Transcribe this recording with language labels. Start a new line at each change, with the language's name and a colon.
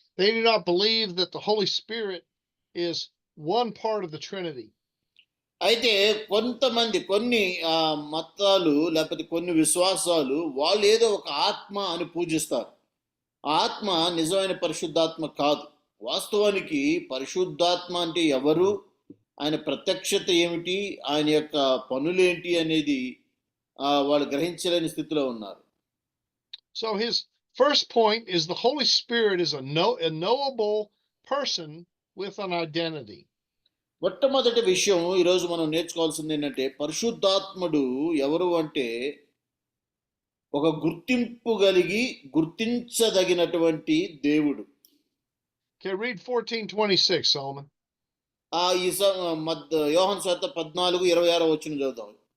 English: They do not believe that the Holy Spirit is one part of the Trinity.
Telugu: అయితే కొంతమంది కొన్ని మతాలు లేకపోతే కొన్ని విశ్వాసాలు వాళ్ళు ఏదో ఒక ఆత్మ అని పూజిస్తారు. ఆత్మ నిజమైన పరిశుద్ధాత్మ కాదు. వాస్తవానికి పరిశుద్ధాత్మ అంటే ఎవరు, ఆయన ప్రత్యక్షత ఏమిటి, ఆయన యొక్క పనులేంటి అనేది వాళ్ళు గ్రహించలేని స్థితిలో ఉన్నారు.
English: So his first point is the Holy Spirit is a knowable person with an identity.
Telugu: మొట్టమొదటి విషయం ఈరోజు మనం నేర్చుకోవాల్సింది ఏంటంటే పరిశుద్ధాత్ముడు ఎవరు అంటే ఒక గుర్తింపు కలిగి గుర్తించదగినటువంటి దేవుడు.
English: Okay, read 14:26, Solomon.
Telugu: యోహాను సువార్త 14:26 వచనం చదువుతాం.